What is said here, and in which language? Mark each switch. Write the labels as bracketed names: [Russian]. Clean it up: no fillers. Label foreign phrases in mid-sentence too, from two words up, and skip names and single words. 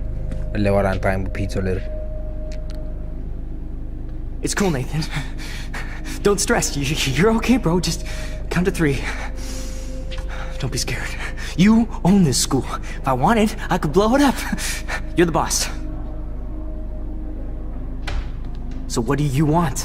[Danish] Hvad laver der en dreng på pizza-toilettet? [English] It's cool, Nathan. Don't stress. You're okay, bro. Just count to 3. Don't be scared. You own this school. If I wanted, I could blow it up. You're the boss. So what do you want?